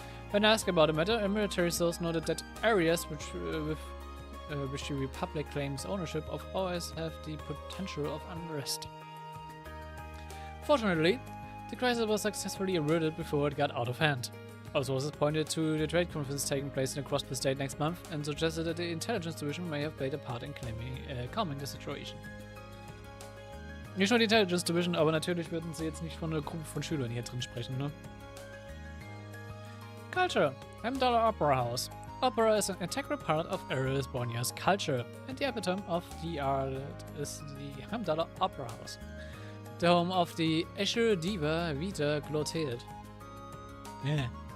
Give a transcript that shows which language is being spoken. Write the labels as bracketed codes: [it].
[en] When asked about the matter, a military source noted that areas which the Republic claims ownership of always have the potential of unrest. Fortunately, the crisis was successfully averted before it got out of hand. Our sources pointed to the trade conference taking place in the Crossbell state next month and suggested that the intelligence division may have played a part in calming the situation. [de] Nicht nur die Intelligence Division, aber natürlich würden sie jetzt nicht von einer Gruppe von Schülern hier drin sprechen, ne? [en] Culture. Heimdall Opera House. Opera is an integral part of Erebonia's culture, and the epitome of the art is the Heimdall Opera House, the home of the Escher Diva Vita Clotilde. Yeah.